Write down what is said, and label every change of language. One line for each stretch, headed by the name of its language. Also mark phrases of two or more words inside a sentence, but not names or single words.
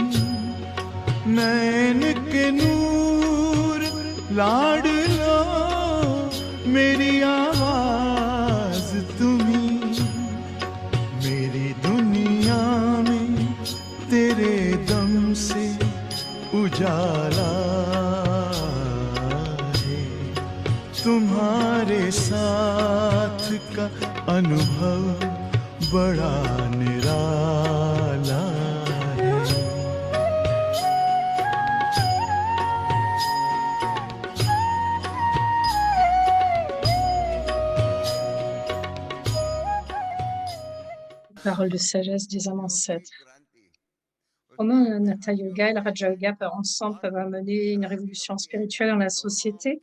Hindi: नैन के नूर लाडलो मेरी आवाज तुम्ही, मेरी दुनिया में तेरे दम से उजाला, तुम्हारे साथ का अनुभव बड़ा निराला है।
French: Parole de sagesse des âmes ancêtres. Comment un Hatha Yoga et le Raja Yoga ensemble peuvent amener une révolution spirituelle dans la société?